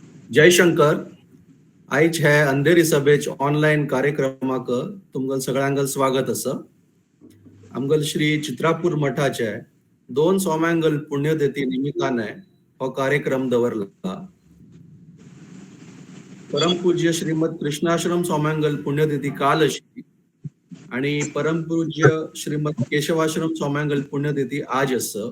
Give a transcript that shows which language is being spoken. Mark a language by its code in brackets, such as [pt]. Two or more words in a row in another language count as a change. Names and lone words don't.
[kok] जयशंकर. आयज हे अंधेरी सभेचे ऑनलाईन कार्यक्रमाक तुमगल सगळ्यांगल स्वागत असं. आमगल श्री चित्रापूर मठाचे 2 सोम्यांगल पुण्यतिथी निमित्ताने हो कार्यक्रम दवरला. परमपूज्य श्रीमद कृष्णाश्रम सोम्यांगल पुण्यतिथी काल अशी आणि परमपूज्य श्रीमद केशवाश्रम सोम्यांगल पुण्यतिथी आज असं.